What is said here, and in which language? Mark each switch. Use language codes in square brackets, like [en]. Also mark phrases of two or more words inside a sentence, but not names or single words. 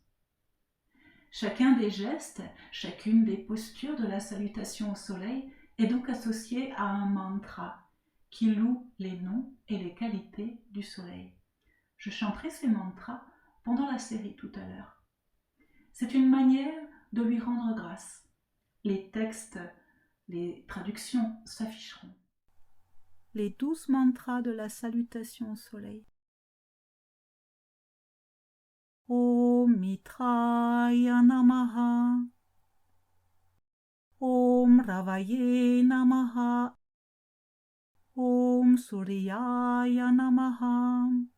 [fr] Chacun des gestes, chacune des postures de la salutation au soleil est donc associée à un mantra qui loue les noms et les qualités du soleil. Je chanterai ces mantras pendant la série tout à l'heure. C'est une manière de lui rendre grâce. Les textes, les traductions s'afficheront. Les 12 mantras de la salutation au soleil. [sa] ॐ मित्राय नमः. ॐ रवये नमः. ॐ सूर्याय नमः.